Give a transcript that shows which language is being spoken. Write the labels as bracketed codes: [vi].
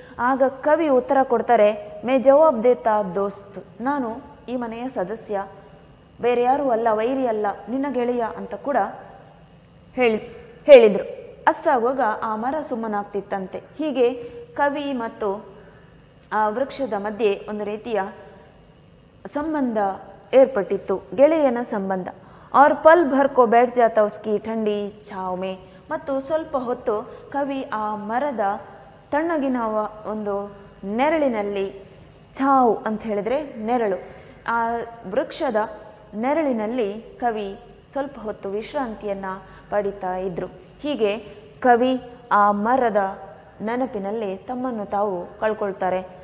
[kn] ಆಗ ಕವಿ ಉತ್ತರ ಕೊಡ್ತಾರೆ, [hi] ಮೇ ಜವಾಬ್ ದೇತಾ ದೋಸ್ತ್, [kn] ನಾನು ಈ ಮನೆಯ ಸದಸ್ಯ, ಬೇರೆ ಯಾರೂ ಅಲ್ಲ, ವೈರಿ ಅಲ್ಲ, ನಿನ್ನ ಗೆಳೆಯ ಅಂತ ಕೂಡ ಹೇಳಿದ್ರು. ಅಷ್ಟಾಗುವಾಗ ಆ ಮರ ಸುಮ್ಮನಾಗ್ತಿತ್ತಂತೆ. ಹೀಗೆ ಕವಿ ಮತ್ತು ಆ ವೃಕ್ಷದ ಮಧ್ಯೆ ಒಂದು ರೀತಿಯ ಸಂಬಂಧ ಏರ್ಪಟ್ಟಿತ್ತು, ಗೆಳೆಯನ ಸಂಬಂಧ. [hi] और पल भर को बैठ जाता उसकी ठंडी छाव में. [kn] ಮತ್ತು ಸ್ವಲ್ಪ ಹೊತ್ತು ಕವಿ ಆ ಮರದ ತಣ್ಣಗಿನ ಒಂದು ನೆರಳಿನಲ್ಲಿ, ಛಾವ್ ಅಂತ ಹೇಳಿದ್ರೆ ನೆರಳು, ಆ ವೃಕ್ಷದ ನೆರಳಿನಲ್ಲಿ ಕವಿ ಸ್ವಲ್ಪ ಹೊತ್ತು ವಿಶ್ರಾಂತಿಯನ್ನ ಪಡಿತಾ ಇದ್ರು. ಹೀಗೆ ಕವಿ ಆ ಮರದ ನೆನಪಿನಲ್ಲಿ ತಮ್ಮನ್ನು ತಾವು ಕಳ್ಕೊಳ್ತಾರೆ.